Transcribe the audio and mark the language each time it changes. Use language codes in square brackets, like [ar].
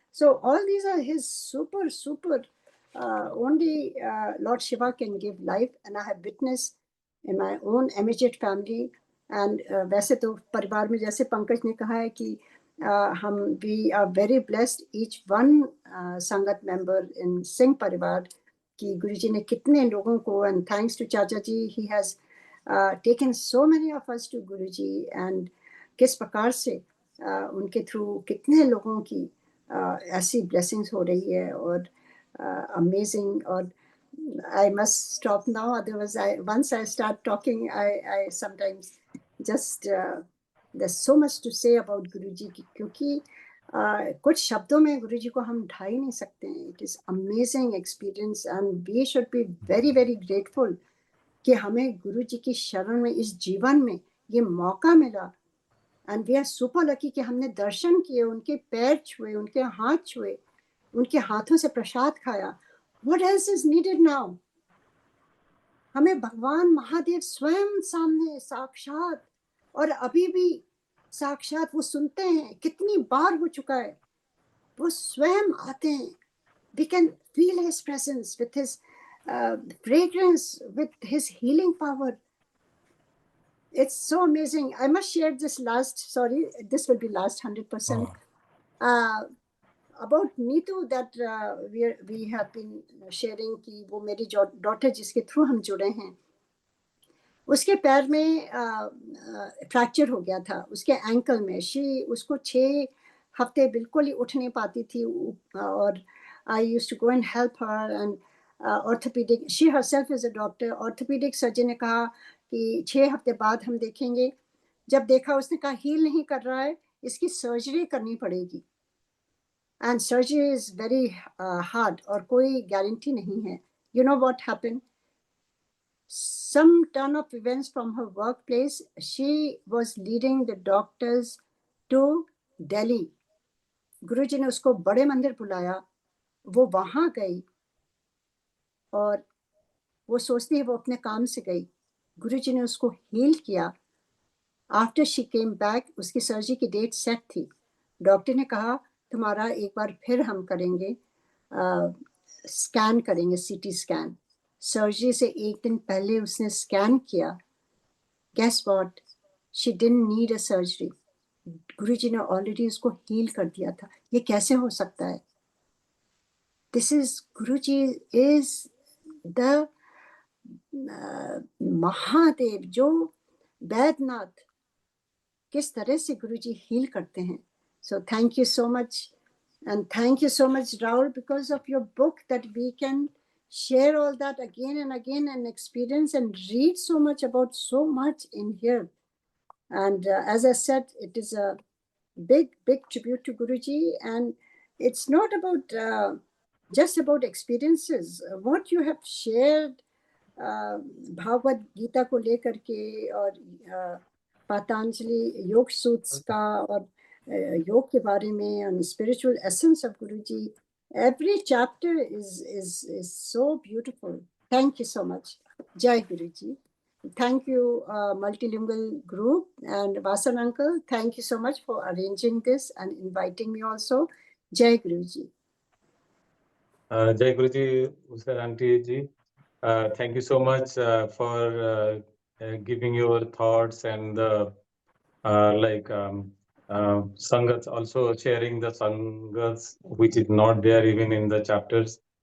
[en] so all these are his super only Lord Shiva can give life, and I have witnessed in my own immediate family, and [hi] वैसे तो परिवार में जैसे पंकज ने कहा है कि हम [en] we are very blessed, each one sangat member in Singh parivar, [hi] कि गुरुजी ने कितने लोगों को, [en] and thanks to chacha ji, he has taken so many of us to [hi] Guruji, and किस प्रकार से उनके थ्रू कितने लोगों की ऐसी blessings हो रही है, और amazing. [en] Or I must stop now, otherwise once I start talking, I sometimes just there's so much to say about Guruji, [hi] क्योंकि कुछ शब्दों में गुरुजी को हम ढा ही नहीं सकते हैं। [en] It is amazing experience, and we should be very very grateful [hi] कि हमें गुरुजी की शरण में इस जीवन में ये मौका मिला, [en] and we are super lucky [hi] कि हमने दर्शन किए, उनके पैर छुए, उनके हाथ छुए, उनके हाथों से प्रसाद खाया। [en] What else is needed now? [hi] हमें भगवान महादेव स्वयं सामने साक्षात, और अभी भी साक्षात वो सुनते हैं, कितनी बार हो चुका है, वो स्वयं आते हैं। [en] We can feel his presence with his fragrance, with his healing power. It's so amazing. I must share this this will be last 100%. About Neetu, that we have been sharing [hi] कि वो मेरी डॉटर जिसके through हम जुड़े हैं, उसके पैर में फ्रैक्चर हो गया था, उसके एंकल में। उसको 6 हफ्ते बिल्कुल ही उठ नहीं पाती थी, और [en] I used to go and help her, [hi] and orthopaedic, [en] she herself is a doctor, [hi] orthopaedic surgeon ने कहा कि 6 हफ्ते बाद हम देखेंगे। जब देखा, उसने कहा हील नहीं कर रहा है, इसकी सर्जरी करनी पड़ेगी, [en] and surgery is very hard, [hi] और कोई गारंटी नहीं है। [en] You know what happened? Some turn of events from her workplace, she was leading the doctors to Delhi. [hi] गुरुजी ने उसको बड़े मंदिर बुलाया, वो वहां गई, और वो सोचती है वो अपने काम से गई, गुरुजी ने उसको हील किया। [en] After she came back, [hi] उसकी सर्जरी की डेट सेट थी। डॉक्टर ने कहा तुम्हारा एक बार फिर हम करेंगे, स्कैन करेंगे, सीटी स्कैन। सर्जरी से 1 दिन पहले उसने स्कैन किया। [en] Guess what? She didn't need a surgery. [hi] गुरुजी ने ऑलरेडी उसको हील कर दिया था। ये कैसे हो सकता है? This is Guruji is the Mahadev, जो वैद्यनाथ, किस तरह से गुरुजी हील करते हैं। [en] So thank you so much, and thank you so much, Raul, because of your book, that we can share all that again and again and experience and read so much about so much in here. And as I said, it is a big tribute to Guruji, and it's not about just about experiences. What you have shared, [hi] Bhagavat Gita को लेकर के और पतंजलि योग सूत्र का और योग के बारे में [en] and spiritual essence of Guruji, every chapter is so beautiful. Thank you so much. Jai Guruji. Thank you, multilingual group, and Vasan uncle. Thank you so much for arranging this and inviting me also. Jai Guruji. Jai Guruji, Usar Auntie ji. Thank you so much for giving your thoughts and Sangats, also sharing the Sangats, which is not there even in the chapters.